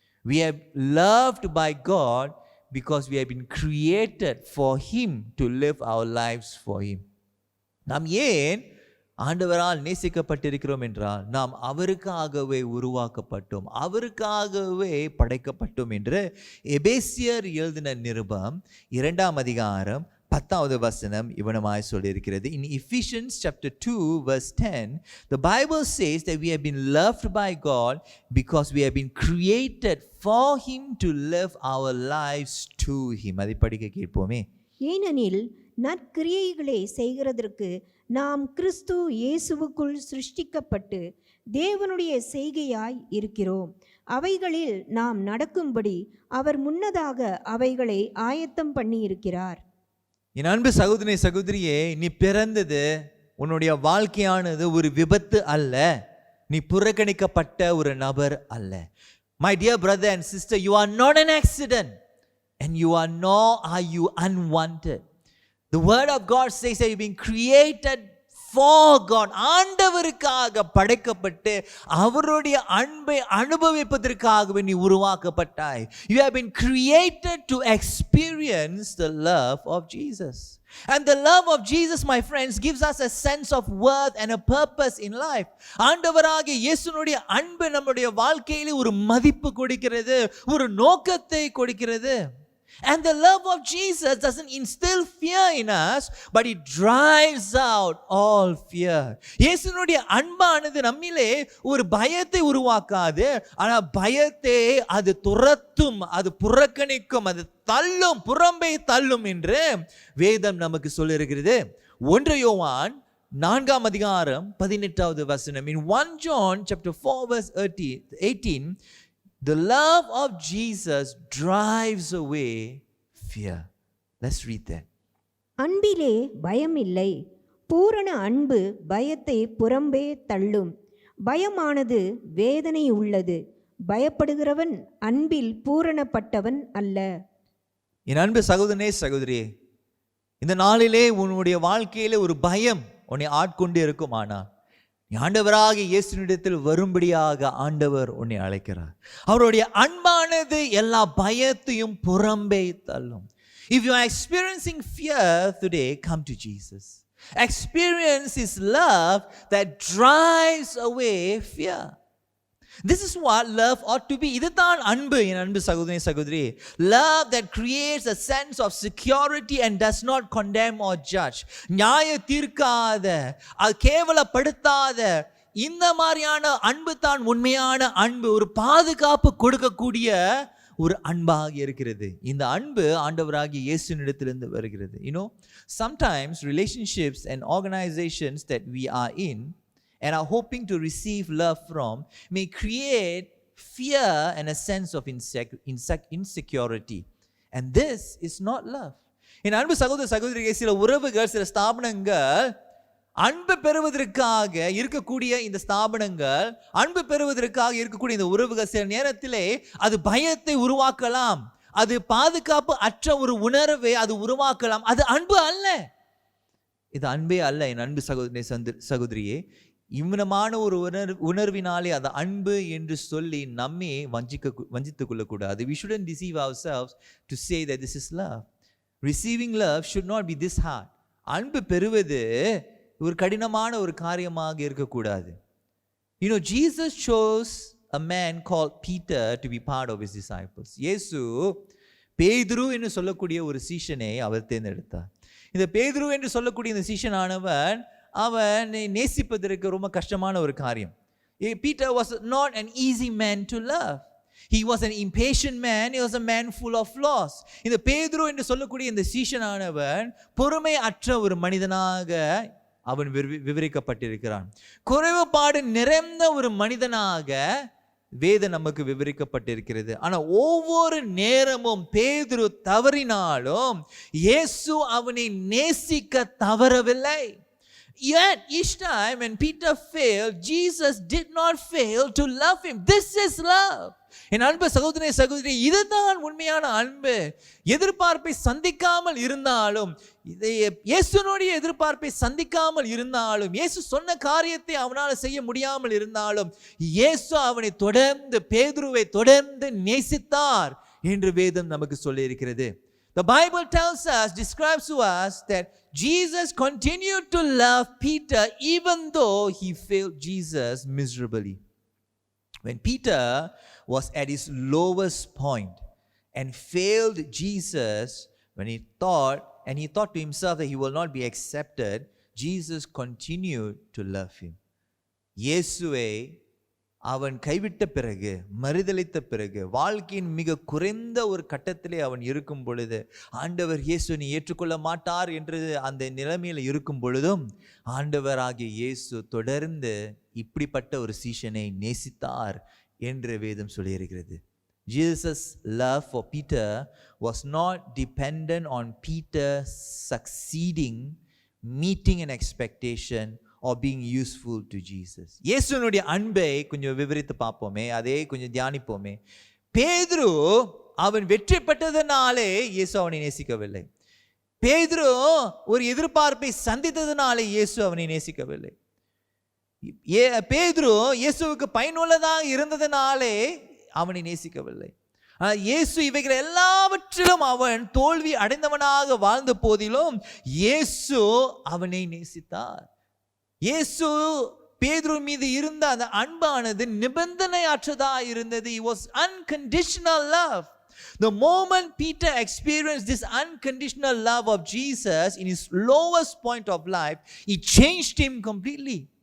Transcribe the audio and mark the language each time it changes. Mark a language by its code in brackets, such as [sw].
[en] We have loved by God because we have been created for him to live our lives for him. [ta] நாம் ஏன் ஆண்டவரால் நேசிக்கப்பட்டிருக்கிறோம் என்றால், நாம் அவருக்காகவே உருவாக்கப்பட்டோம், அவருக்காகவே படைக்கப்பட்டோம் என்று எபேசியர் எழுதின நிருபம் 2ஆம் அதிகாரம் 10வது வசனம் இவனமாய் சொல்லியிருக்கிறது. [en] In Ephesians chapter 2 verse 10, the Bible says that we have been loved by God because we have been created for him to live our lives to him. [ta] அதை படிக்க கேட்போமே. ஏனெனில் நற்கிரியைகளை செய்கிறதற்கு நாம் கிறிஸ்து இயேசுவுக்குள் சிருஷ்டிக்கப்பட்டு தேவனுடைய செய்கையாய் இருக்கிறோம். அவைகளில் நாம் நடக்கும்படி அவர் முன்னதாக அவைகளை ஆயத்தம் பண்ணி இருக்கிறார். என் அன்பு சகோதரனே சகோதரியே, நீ பிறந்தது, உன்னுடைய வாழ்க்கையானது ஒரு விபத்து அல்ல, நீ புறக்கணிக்கப்பட்ட ஒரு நபர் அல்ல. [en] My dear brother and sister, you are not an accident and nor are you unwanted. The word of God says that you've been created for God. [ta] ஆண்டவருக்காக படைக்கப்பட்டு அவருடைய அன்பை அனுபவிப்பதற்காகவே நீ உருவாக்கப்பட்டாய். [en] You have been created to experience the love of Jesus. And the love of Jesus, my friends, gives us a sense of worth and a purpose in life. [ta] ஆண்டவராகிய இயேசுனுடைய அன்பு நம்முடைய வாழ்க்கையிலே ஒரு மதிப்பு கொடுக்கிறது, ஒரு நோக்கத்தை கொடுக்கிறது. [en] And the love of Jesus doesn't instill fear in us, but it drives out all fear. [ta] இயேசுனுடைய அன்பானது நம்மிலே ஒரு பயத்தை உருவாக்காது, ஆனால் பயத்தை அது துரத்தும், அது புறக்கணிக்கும், அது தள்ளும், புறம்பே தள்ளும் என்று வேதம் நமக்கு சொல்லியிருக்கிறது. 1 யோவான் 4ஆம் அதிகாரம் 18வது வசனம். [en] In 1 John chapter 4 verse 18, the love of Jesus drives away fear. Let's read that. [ta] அன்பிலே பயமில்லை, பூரண அன்பு பயத்தை புறம்பே தள்ளும். பயமானது வேதனை உள்ளது, பயப்படுகிறவன் அன்பில் பூரணப்பட்டவன் அல்ல. என் அன்பு சகோதரனே சகோதரியே, இந்த நாளிலே உன்னுடைய வாழ்க்கையிலே ஒரு பயம் உன்னை ஆட்கொண்டு இருக்குமானால், ஆண்டவராக இயேசுவினிடத்தில் வரும்படியாக ஆண்டவர் உன்னை அழைக்கிறார். அவருடைய அன்பானது எல்லா பயத்தையும் புறம்பே தள்ளும். [en] If you are experiencing fear today, come to Jesus. Experience his love that drives away fear. This is what love ought to be. [ta] இதுதான் அன்பு, என் அன்பு சகோதரி சகோதரி. [en] Love that creates a sense of security and does not condemn or judge. [ta] நியாய தீர்க்காத, அது கேவலப்படுத்தாத, இந்த மாதிரியான அன்பு தான் உண்மையான அன்பு. ஒரு பாதுகாப்பு கொடுக்கக்கூடிய ஒரு அன்பாக இருக்கிறது. இந்த அன்பு ஆண்டவராகிய இயேசுவினிடத்திலிருந்து வருகிறது. [en] Sometimes relationships and organizations that we are in and are hoping to receive love from may create fear and a sense of insecurity. And this is not love. [ta] என் அன்பு சகோதர சகோதரிகள், சில உறவுகள், சில ஸ்தாபனங்கள் அன்பு பெறுவதற்காக இருக்கக்கூடிய இந்த ஸ்தாபனங்கள், அன்பு பெறுவதற்காக இருக்கக்கூடிய இந்த உறவுகள் சில நேரத்திலே அது பயத்தை உருவாக்கலாம், அது பாதுகாப்பு அற்ற ஒரு உணர்வை அது உருவாக்கலாம். அது அன்பு அல்ல, இது அன்பே அல்ல. என் அன்பு சகோதரி சகோதரியே, இவ்வளமான ஒரு உணர்வினாலே அது அன்பு என்று சொல்லி நம்மை வஞ்சித்துக் கொள்ளக்கூடாது. [en] We shouldn't deceive ourselves to say that this is love. Receiving love should not be this hard. [ta] அன்பு பெறுவது ஒரு கடினமான ஒரு காரியமாக இருக்கக்கூடாது. [en] Jesus chose a man called Peter to be part of his disciples. [ta] இயேசு பேதுரு என்று சொல்லக்கூடிய ஒரு சீஷனை அவர் தேர்ந்தெடுத்தார். இந்த பேதுரு என்று சொல்லக்கூடிய இந்த சீஷனானவன் அவனை நேசிப்பதற்கு ரொம்ப கஷ்டமான ஒரு காரியம். [en] Peter was not an easy man to love. He was an impatient man. He was a man full of flaws. [ta] இந்த பேதுரு என்று சொல்லக்கூடிய இந்த சீஷனானவன் பொறுமை அற்ற ஒரு மனிதனாக அவன் விவரிக்கப்பட்டிருக்கிறான். குறைவுபாடு நிறைந்த ஒரு மனிதனாக வேதம் நமக்கு விவரிக்கப்பட்டிருக்கிறது. ஆனா ஒவ்வொரு நேரமும் பேதுரு தவறினாலும் இயேசு அவனை நேசிக்க தவறவில்லை. [en] Yet each time when Peter failed, Jesus did not fail to love him. This is love. [ta] என் அன்பு சகோதரனே சகோதரி, இதுதான் உண்மையான அன்பு. எதிர்பார்ப்பை சந்திக்காமல் இருந்தாலும், இயேசுனுடைய எதிர்பார்ப்பை சந்திக்காமல் இருந்தாலும், இயேசு சொன்ன காரியத்தை அவனால் செய்ய முடியாமல் இருந்தாலும், இயேசு அவனை தொடர்ந்து, பேதுருவை தொடர்ந்து நேசித்தார் என்று வேதம் நமக்கு சொல்லி இருக்கிறது. [en] The Bible tells us, describes to us that Jesus continued to love Peter even though he failed Jesus miserably. When Peter was at his lowest point and failed Jesus, when he thought to himself that he will not be accepted, Jesus continued to love him. [ta] இயேசுவை அவன் கைவிட்ட பிறகு, மறுதலித்த பிறகு, வாழ்க்கையின் மிக குறைந்த ஒரு கட்டத்திலே அவன் இருக்கும் பொழுது, ஆண்டவர் இயேசுவை ஏற்றுக்கொள்ள மாட்டார் என்று அந்த நிலைமையில் இருக்கும் பொழுதும் ஆண்டவராகிய இயேசு தொடர்ந்து இப்படிப்பட்ட ஒரு சீஷனை நேசித்தார் என்று வேதம் சொல்லியிருக்கிறது. [en] Jesus' love for Peter was not dependent on Peter succeeding, meeting an expectation or being useful to Jesus. [ta] இயேசுனுடைய அன்பை கொஞ்சம் விவரித்து பார்ப்போமே, அதே கொஞ்சம் தியானிப்போமே. பேதுரு அவன் வெற்றி பெற்றதனாலே இயேசு அவனை நேசிக்கவில்லை. பேதுரு ஒரு எதிர்பார்ப்பை சந்தித்ததனாலே இயேசு அவனை நேசிக்கவில்லை. பேதுரு இயேசுவுக்கு பயனுள்ளதாக இருந்ததனாலே அவனை நேசிக்கவில்லை. இயேசு இவைகள் எல்லாவற்றிலும் அவன் தோல்வி அடைந்தவனாக வாழ்ந்த போதிலும் இயேசு அவனை நேசித்தார். இயேசு பேதுரு மீது இருந்த அந்த அன்பானது நிபந்தனையற்றதா இருந்தது. [en] It was unconditional love. The moment Peter experienced this unconditional love of Jesus in his lowest point of life, it changed him completely.